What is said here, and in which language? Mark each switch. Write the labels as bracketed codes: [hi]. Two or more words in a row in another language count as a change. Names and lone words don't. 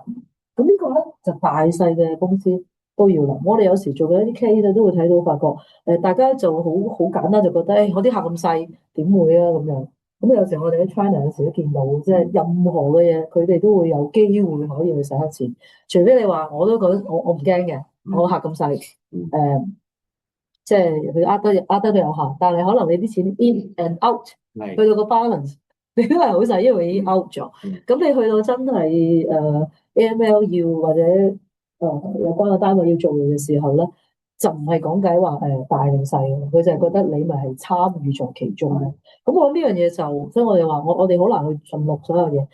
[yue] 咁呢個咧就大細嘅公司都要諗。我哋有時做嘅一啲 case 都會睇到，發覺大家就好簡單就覺得，我啲客咁細，點會啊咁樣。咁有時我哋喺 China 有時都見到，即係任何嘅嘢，佢哋都會有機會可以去洗黑錢。除非你話，我都覺得我唔驚嘅，我客咁細，即係佢呃得都有限。但係可能你啲錢 [en] in and out， [yue] 去到個 balance，你都係好細，因為已經 out 咗。咁你去到真係AML 要或者有關嘅單位要做嘅時候咧，就唔係講緊話大定細嘅，佢就係覺得你咪係參與咗其中咧。咁我諗呢樣嘢就，所以我哋話我哋好難去盡錄所有嘢。